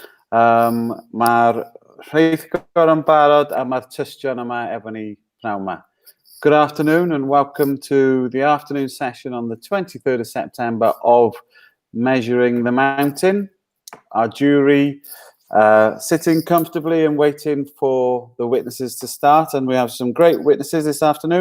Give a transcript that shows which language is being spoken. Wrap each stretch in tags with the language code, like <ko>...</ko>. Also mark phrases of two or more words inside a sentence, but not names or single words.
<cy>Mae'r rheithgor yn barod a mae'r tystion yma efo ni pnawn yma.</cy> <en>Good afternoon and welcome to the afternoon session on the 23rd of September of Measuring the Mountain. Our jury sitting comfortably and waiting for the witnesses to start, and we have some great witnesses this afternoon.</en>